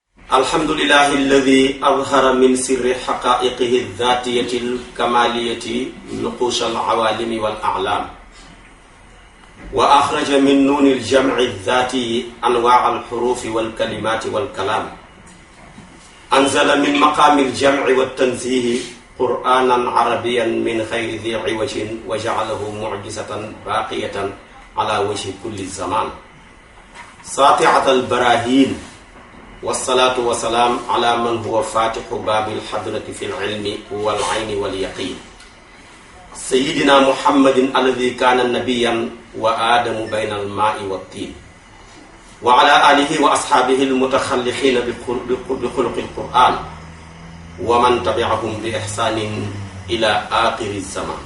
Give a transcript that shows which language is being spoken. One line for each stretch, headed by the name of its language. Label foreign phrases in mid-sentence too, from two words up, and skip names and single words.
Arabic: الحمد لله الذي أظهر من سر حقائقه الذاتية الكمالية نقوش العوالم والأعلام وأخرج من نون الجمع الذاتي أنواع الحروف والكلمات والكلام أنزل من مقام الجمع والتنزيه قرآنا عربيا من غير ذي عوج وجعله معجزة باقية على وجه كل زمان ساطعة البراهين والصلاة والسلام على من هو فاتح باب الحضرة في العلم والعين واليقين سيدنا محمد الذي كان نبيا وآدم بين الماء والطين وعلى آله وأصحابه المتخلقين بخلق القرآن ومن تبعهم بإحسان إلى آخر زمان.